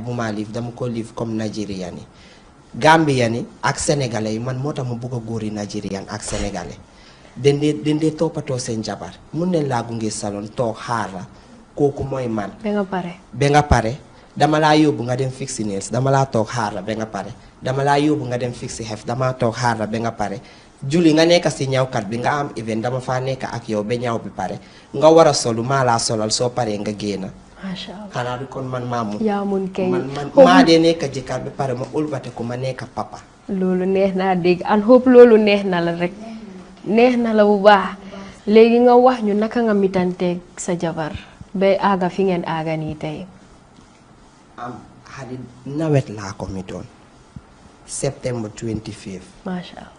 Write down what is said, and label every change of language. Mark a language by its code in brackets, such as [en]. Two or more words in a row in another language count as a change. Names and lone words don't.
[wo] bu ma live dama ko live comme Nigerian yi Gambia ni ak sénégalais yi man moo tax ma bugg a góor yi Nigerian ak sénégalais den dee toppatoo seen jabar mun ne laa gunge salon toog xaar la kooku mooy man ba nga pare dama laa yóbbu nga dem fixi nails dama laa toog xaar la ba nga pare dama laa yóbbu nga dem fixi xef dama toog xaar la ba nga pare juli nga nekk si ñawkat bi nga am event dama faa nekk ak yow ba ñaw bi pare nga war a solu maa laa solal soo paree nga génn [ar] ما شاء الله [wo] xanaa du kon man maamu yaa mun kay man maa dee nekk jëkkër ba pare ma ulbate ko ma nekk papa loolu neex naa dégg [en] and hope [wo] loolu neex na la rek neex na la bu baax léegi nga wax ñu naka nga mitanteeg sa jabar ba aaga fi ngeen aaga nii tey Hadi nawet laa ko mitoon September 25 [ar] ما شاء الله